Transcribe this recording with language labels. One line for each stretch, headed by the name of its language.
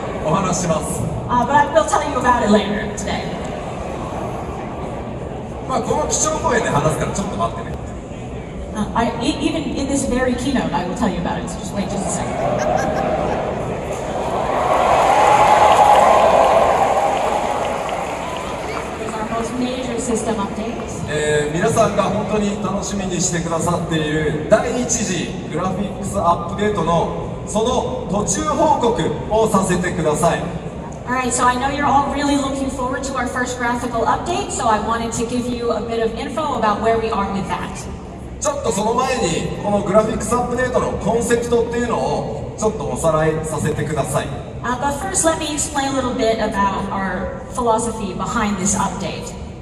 English: But I will tell you about it later today.
Japanese: まあこの基調講演で話すからちょっと待ってね。
English: Even in this very keynote, I will tell you about it. So just wait just a second. These are our most major system updates.
Japanese: 皆さんが本当に楽しみにしてくださっている第一次グラフィックスアップデートのその途中報告をさせてください。
English: Alright, so I know you're all really looking forward to our first graphical update, so I wanted to give you a bit of info about where we are with that.
Japanese: ちょっとその前にこのグラフィックスアップデートのコンセプトっていうのをちょっとおさらいさせてください。
English: But first, let me explain a little bit about our philosophy behind this update.